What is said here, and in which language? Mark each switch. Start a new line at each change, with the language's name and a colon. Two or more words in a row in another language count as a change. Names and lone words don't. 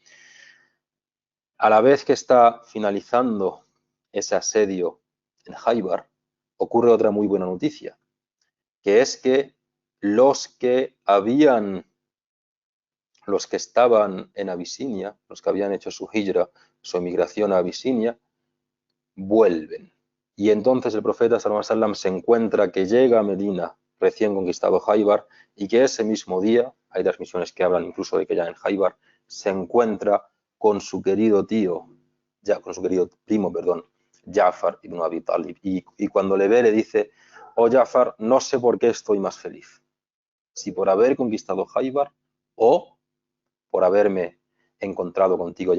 Spanish: A la vez que está finalizando ese asedio en Khaybar, ocurre otra muy buena noticia, que es que los que estaban en Abisinia, los que habían hecho su hijra, su emigración a Abisinia, vuelven. Y entonces el profeta
Arabic: صلى الله عليه وسلم
Spanish: se encuentra que llega a Medina, recién conquistado Khaybar, y que ese mismo día, hay transmisiones que hablan incluso de que ya en Khaybar, se encuentra con su querido con su querido primo, Ja'far ibn Abi Talib. Y cuando le ve le dice, oh Ja'far, no sé por qué estoy más feliz, si por haber conquistado Khaybar o por haberme encontrado contigo.